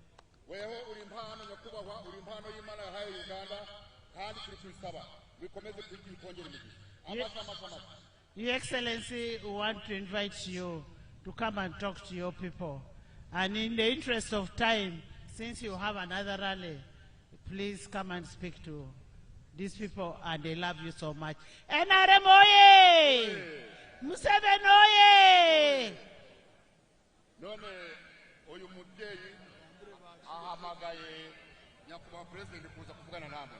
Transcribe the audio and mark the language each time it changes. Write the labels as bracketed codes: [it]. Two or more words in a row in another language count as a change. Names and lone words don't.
[en] Your Excellency, we want to invite you to come and talk to your people. And in the interest of time, since you have another rally, please come and speak to these people and they love you so much. NRM oye! Museveni oye! [rw] None uyu mubyeyi ahamagaye Nyakubahwa President kuza kuvugana namwe.